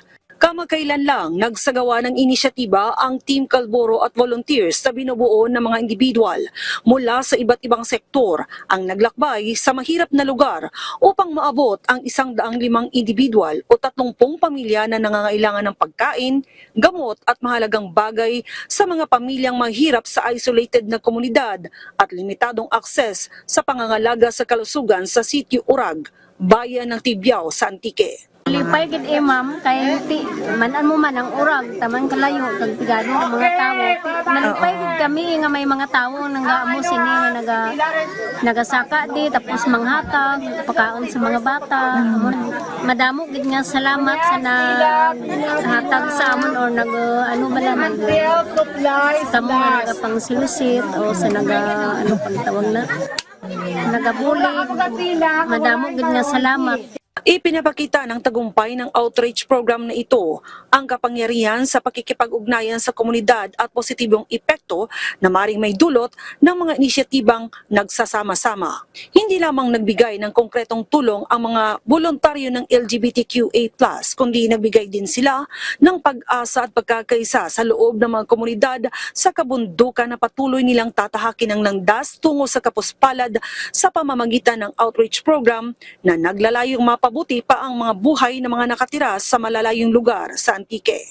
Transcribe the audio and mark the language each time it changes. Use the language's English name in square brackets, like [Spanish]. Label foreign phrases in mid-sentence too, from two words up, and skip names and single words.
[Filipino] Kamakailan lang nagsagawa ng inisyatiba ang Team Kalboro at volunteers sa binubuo ng mga individual mula sa iba't ibang sektor ang naglakbay sa mahirap na lugar upang maabot ang 105 individual o 30 pamilya na nangangailangan ng pagkain, gamot at mahalagang bagay sa mga pamilyang mahirap sa isolated na komunidad at limitadong akses sa pangangalaga sa kalusugan sa Sitio Urag, bayan ng Tibyao sa Antique. [Hiligaynon] Lipay gid ma'am kay ti manan mo man ang urag taman kalayo kag tigado ng mga tawo nalipay gid kami nga may mga tawo nang sini nga nagasaka di tapos manghatag pagkaon sa mga bata madamo gid nga salamat sa naghatag sa amon or nag ano bala nag kamo nagapang silusit o sa ano pang tawag na nagabulig madamo gid nga salamat. [Filipino] Ipinapakita ng tagumpay ng [English] outreach program [Filipino] na ito ang kapangyarihan sa pakikipag-ugnayan sa komunidad at positibong epekto na maring may dulot ng mga inisyatibang nagsasama-sama. Hindi lamang nagbigay ng konkretong tulong ang mga voluntaryo ng LGBTQA+, kundi nagbigay din sila ng pag-asa at pagkakaisa sa loob ng mga komunidad sa kabundukan na patuloy nilang tatahakin ang landas tungo sa kapuspalad sa pamamagitan ng [English] outreach program [Filipino] na naglalayong mapabuti pa ang mga buhay ng mga nakatira sa malalayong lugar sa Antique.